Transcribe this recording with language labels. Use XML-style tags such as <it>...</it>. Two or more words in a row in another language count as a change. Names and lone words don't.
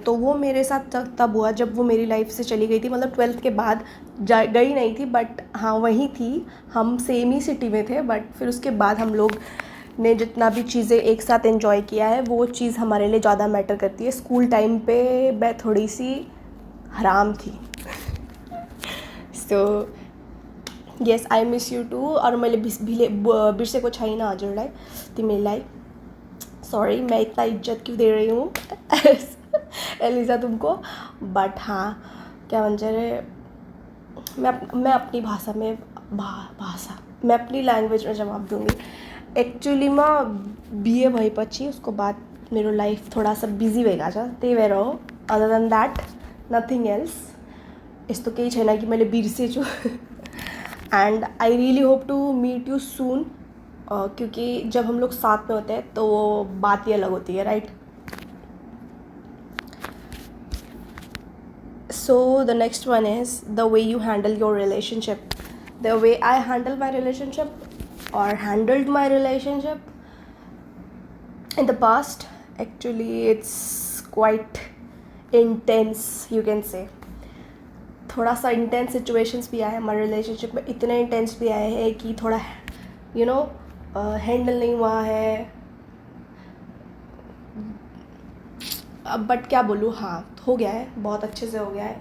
<hi>तो वो मेरे साथ तब हुआ जब वो मेरी लाइफ से चली गई थी, मतलब 12th के बाद गई नहीं थी, बट हाँ वहीं थी, हम सेम ही सिटी में थे। बट फिर उसके बाद हम लोग ने जितना भी चीज़ें एक साथ एंजॉय किया है, वो चीज़ हमारे लिए ज़्यादा मैटर करती है। स्कूल टाइम पे मैं थोड़ी सी हराम थी।</hi> <en>So yes I miss you too.</en> <ne>और मैले बिर्सेको छैन हजुरलाई, तिमीलाई।</ne> <hi>सॉरी मैं इतना इज्जत क्यों दे रही हूँ एलिजा तुमको, बट हाँ क्या भन्छ अरे, मैं अपनी भाषा में मैं अपनी ल्याङ्ग्वेज में जवाब दूँगी।</hi> <ne>एक्चुअलीमा बिहे भएपछि उसको बाद मेरो लाइफ</ne> <hi>थोड़ा सा</hi> <ne>बिजी भइरहेको छ, त्यही भएर हो।</ne> <en>Other than that nothing else,</en> <ne>यस्तो केही छैन कि मैले बिर्सेछु।</ne> <en>And I really hope to meet you soon,</en> <hi>क्योंकि जब हम लोग साथ में होते हैं तो वो बात ही अलग होती है, राइट।</hi> <en>So the next one is the way you handle your relationship. The way I handle my relationship or handled my relationship in the past, actually it's quite intense, you can say।</en> <hi>थोड़ा सा इंटेंस सिचुएशंस भी आए हमारे रिलेशनशिप में, इतने इंटेंस भी आए हैं कि थोड़ा</hi> <en>you know</en> <hi>हैंडल नहीं हुआ है। अब बट क्या बोलूँ, हाँ हो गया है, बहुत अच्छे से हो गया है।</hi>